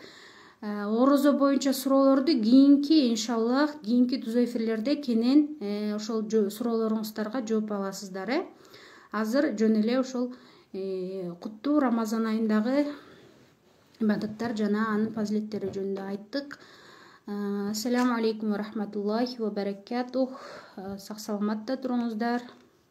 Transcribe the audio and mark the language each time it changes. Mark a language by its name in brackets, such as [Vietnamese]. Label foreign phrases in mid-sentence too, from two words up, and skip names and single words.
[Kyrgyz] Орозо боюнча суроолорду иншаллах кийинки түз эфирлерде кенен ошол суроолоруңуздарга жооп аласыздар. Азыр жөн эле ошол куттуу Рамазан айындагы ибадаттар жана анын фазилеттери жөнүндө айттык. [Arabic] السلام عليكم ورحمة الله وبركاته. [Kyrgyz] Сак саламатта туруңуздар.